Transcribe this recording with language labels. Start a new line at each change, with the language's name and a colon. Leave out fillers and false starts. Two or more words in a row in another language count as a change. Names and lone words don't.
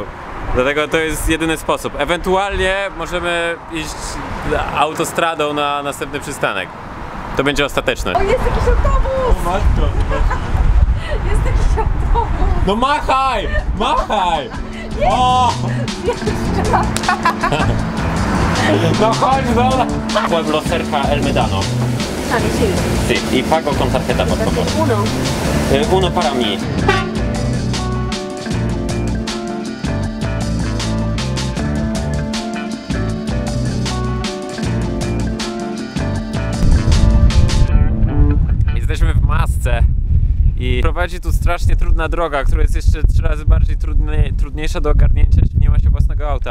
Polish: Dlatego to jest jedyny sposób. Ewentualnie możemy iść autostradą na następny przystanek. To będzie ostateczne. O, jest jakiś autobus! O matko! Jest jakiś autobus! No machaj! Machaj! O! No chodź do...
Spanish: Pueblo cerca El Medano. Tak, sí. Sí, y pago con tarjeta, por favor. Uno para mí.
Polish: Jesteśmy w masce i prowadzi tu strasznie trudna droga, która jest jeszcze 3 razy bardziej trudniejsza do ogarnięcia, jeśli nie ma się własnego auta.